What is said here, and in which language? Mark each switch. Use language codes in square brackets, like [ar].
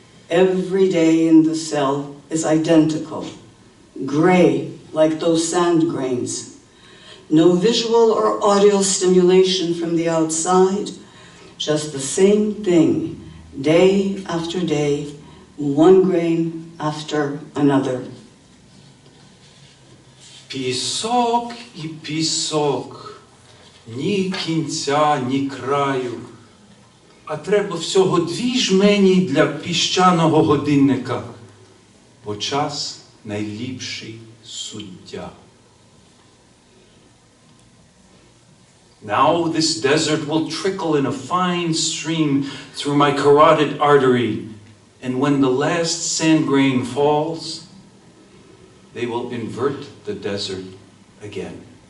[en] Every day in the cell is identical, gray like those sand grains. No visual or audio stimulation from the outside, just the same thing, day after day, one grain after another. [uk] Пісок і пісок, ні кінця, ні краю. А треба всього 2 жмені для піщаного годинника, бо час найліпший суддя. [en] Now this desert will trickle in a fine stream through my carotid artery, and when the last sand grain falls, they will invert the desert again.